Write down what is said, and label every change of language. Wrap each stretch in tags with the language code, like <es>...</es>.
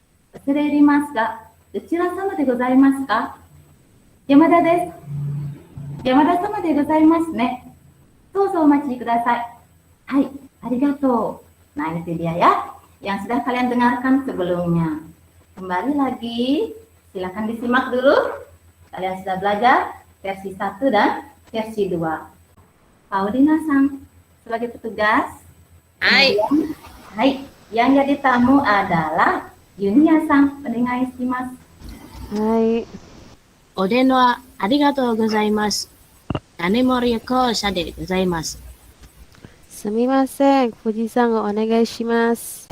<ja>忘れ入りますが、どちら様でございますか？山田です。山田様でございますね。どうぞお待ちください。はい、ありがとう。</ja> <id>Nah, itu dia ya, yang sudah kalian dengarkan sebelumnya. Kembali lagi, silakan disimak dulu. Kalian sudah belajar versi 1 dan versi 2. Paulina-san, sebagai petugas.</id> <ja>Hai.</ja> <id>Hai, yang jadi tamu adalah Yunia-san,</id> <ja>onegai shimasu. Hai. お電話ありがとうございます。種森校舎でございます。すみません、富士山をお願いします。</ja>